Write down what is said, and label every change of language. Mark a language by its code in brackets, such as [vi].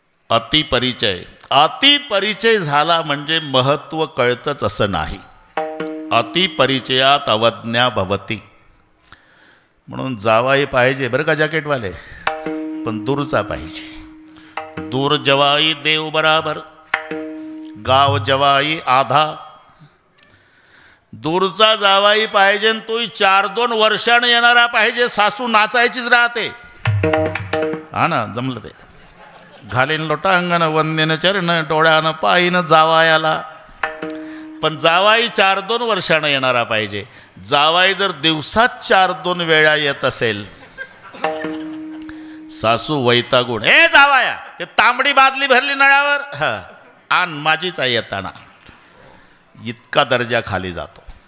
[mr] अतिपरिचय झाला म्हणजे महत्त्व कळतंच असं नाही. [sa] अतिपरिचयात अवज्ञा भवती. [mr] म्हणून जावाई पाहिजे बरं का जॅकेटवाले, पण दूरचा पाहिजे. [hi] दूर जवाई देव बराबर, गाव जवाई आधा. [mr] दूरचा जावाई पाहिजे, तोही 4-2 वर्षानं येणारा पाहिजे. सासू नाचायचीच राहते. हा ना, जमलं ते. घालीन लोटांगण वंदेन चरण, डोळ्यानं पायीनं जावायाला. पण जावाई 4-2 वर्षानं येणारा पाहिजे. जावाई जर दिवसात 4-2 वेळा येत असेल, सासू वैतागून, ए जावाया, ते तांबडी बादली भरली नळावर, हा आण माझीच आहे येताना, इतका दर्जा खाली जातो.